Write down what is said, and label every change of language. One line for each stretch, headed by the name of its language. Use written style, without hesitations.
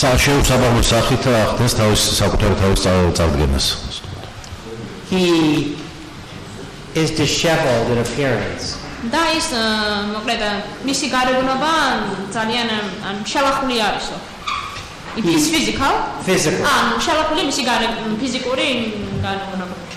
Georgian: შეუსაბამო სახით ახდენს თავის საკუთარი თავის წარდგენას.
English: He is disheveled in appearance.
Georgian: და ის მოკლედ მისი გარეგნობა ძალიან შელახული არისო.
English: It is physical.
Georgian: შელახული მისი ფიზიკური გარეგნობა.